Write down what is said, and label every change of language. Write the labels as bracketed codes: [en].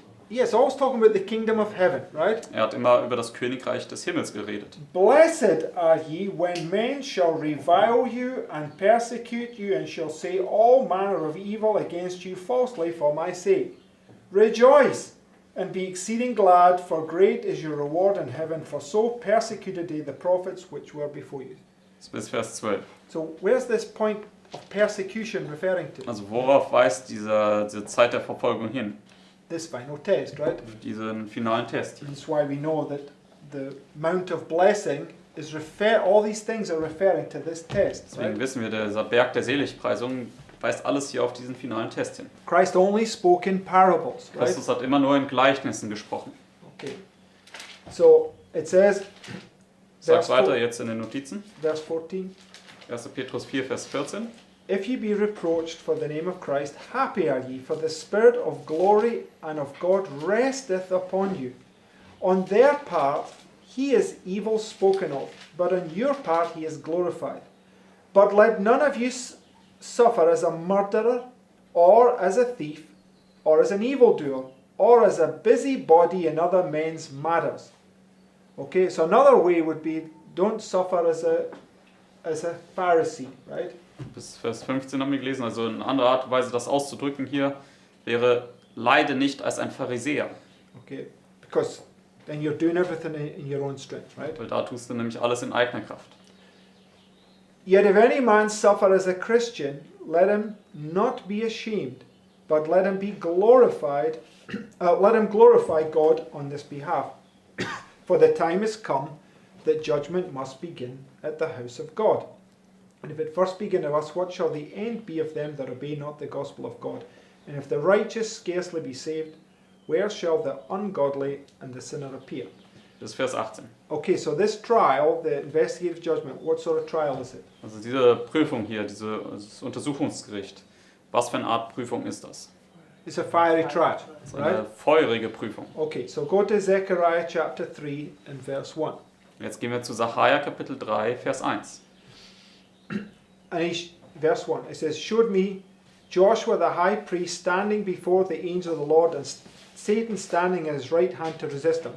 [en] Yes, always talking about the kingdom of heaven, right? [de] Er hat immer über das Königreich des Himmels geredet. [en] Blessed are ye when men shall revile you and persecute you and shall say all manner of evil against you falsely for my sake. Rejoice and be exceeding glad, for great is your reward in heaven, for so persecuted they the prophets which were before you. [de] Bis Vers 12. [en] So where's this point of persecution referring to? [de] Also worauf weist diese Zeit der Verfolgung hin? [en] This final test, right? [de] Diesen finalen Test hier. [en] That's why we know that the Mount of Blessing is all these things are referring to this test, [de] Deswegen wissen wir, dieser Berg der Seligpreisung weist alles hier auf diesen finalen Test hin. [en] Christ only spoke in parables, right? [de] Christus hat immer nur in Gleichnissen gesprochen. [en] Okay. So it says, [de] Sag weiter jetzt in den Notizen. [en] verse 14, [de] 1. Petrus 4, Vers 14. [en] "If ye be reproached for the name of Christ, happy are ye, for the Spirit of glory and of God resteth upon you. On their part he is evil spoken of, but on your part he is glorified. But let none of you suffer as a murderer, or as a thief, or as an evildoer, or as a busybody in other men's matters." Okay, so another way would be, don't suffer as a Pharisee, right? [de] Bis Vers 15 haben wir gelesen. Also eine andere Art und Weise, das auszudrücken hier, wäre, leide nicht als ein Pharisäer. [en] Okay, because then you're doing everything in your own strength, right? [de] Weil da tust du nämlich alles in eigener Kraft. [en] "Yet if any man suffer as a Christian, let him not be ashamed, but let him be glorified, let him glorify God on this behalf. For the time is come that judgment must begin at the house of God. And if it first begin of us, what shall the end be of them that obey not the gospel of God? And if the righteous scarcely be saved, where shall the ungodly and the sinner appear?" [de] Bis Vers 18. [en] Okay, so this trial, the investigative judgment, what sort of trial is it? [de] Also diese Prüfung hier, dieses Untersuchungsgericht, was für eine Art Prüfung ist das? [en] It's a fiery trial, [de] Das ist eine [en] right? [de] feurige Prüfung. [en] Okay, so go to Zechariah chapter 3 and verse 1. [de] Jetzt gehen wir zu Sacharja Kapitel 3, Vers 1. [en] And verse 1, it says, "Showed me Joshua the high priest standing before the angel of the Lord, and Satan standing at his right hand to resist him."